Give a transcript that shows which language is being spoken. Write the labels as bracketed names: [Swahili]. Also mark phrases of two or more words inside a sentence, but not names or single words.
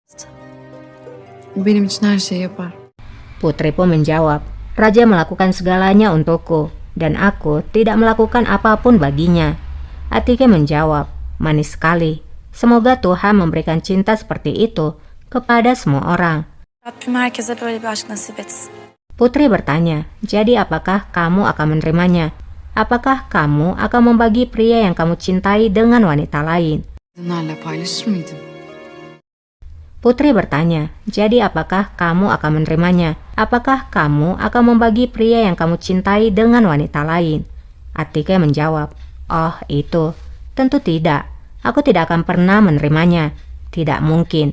[Turkish] O benim için her şeyi yapar. [Indonesian] Putri pun menjawab, Raja melakukan segalanya untukku, dan aku tidak melakukan apapun baginya. Atike menjawab, manis sekali. Semoga Tuhan memberikan cinta seperti itu kepada semua orang. [Turkish] Rabbim herkese böyle bir aşk nasip etsin. [Indonesian] Putri bertanya, jadi apakah kamu akan menerimanya? Apakah kamu akan membagi pria yang kamu cintai dengan wanita lain? [Turkish] Kadınlarla paylaşır mıydın? [Indonesian] Putri bertanya, jadi apakah kamu akan menerimanya? Apakah kamu akan membagi pria yang kamu cintai dengan wanita lain? Atike menjawab, oh itu, tentu tidak. Aku tidak akan pernah menerimanya. Tidak mungkin.